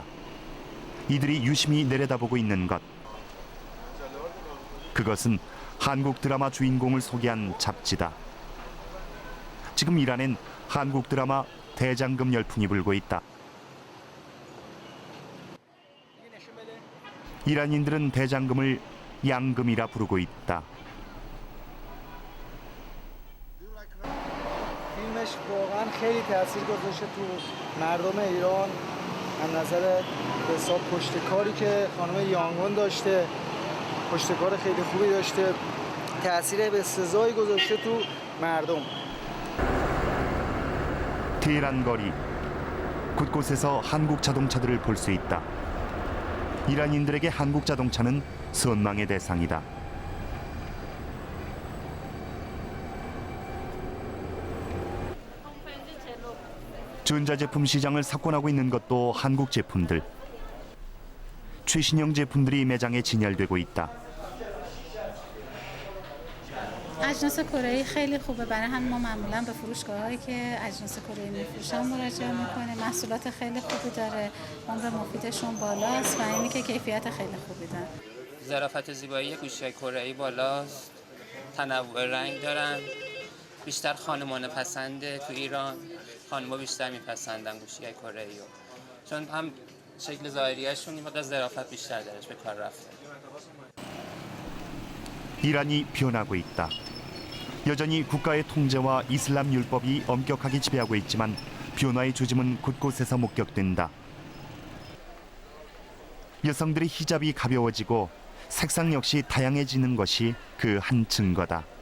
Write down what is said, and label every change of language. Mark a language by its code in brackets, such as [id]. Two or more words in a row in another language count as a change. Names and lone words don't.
[ko] 이들이 유심히 내려다보고 있는 것. 그것은 한국 드라마 주인공을 소개한 잡지다. 지금 이란엔 한국 드라마 대장금 열풍이 불고 있다. 이란인들은 대장금을 양금이라 부르고 있다. [fa] فیلمش واقعا خیلی تاثیر گذاشته تو مردم ایران از نظر حساب پشتکاری که خانم یانگون داشته، پشتکار خیلی خوبی داشته، تاثیر به سزایی گذاشته تو مردم. [ko] 테헤란 거리 곳곳에서 한국 자동차들을 볼 수 있다. 이란인들에게 한국 자동차는 선망의 대상이다. 전자제품 시장을 석권하고 있는 것도 한국 제품들. 최신형 제품들이 매장에 진열되고 있다. [fa] اجناس کره‌ای خیلی خوبه، برای همین ما معمولا به فروشگاهایی که اجناس کره‌ای میفروشن مراجعه میکنیم. محصولات خیلی خوبی داره، عمر مفیدشون بالاست و اینی که کیفیت خیلی خوبی دارن. ظرافت زیبایی گوشی‌های کره‌ای بالاست، تنوع رنگ دارن، بیشتر خانمانه پسنده. تو ایران خانم‌ها بیشتر میپسندن گوشی‌های کره‌ای رو، چون هم شکل ظاهریشون یه مقدار ظرافت بیشتر درش به کار رفته. [ko] 이란이 변하고 있다. 여전히 국가의 통제와 이슬람 율법이 엄격하게 지배하고 있지만 변화의 조짐은 곳곳에서 목격된다. 여성들의 히잡이 가벼워지고 색상 역시 다양해지는 것이 그 한 증거다.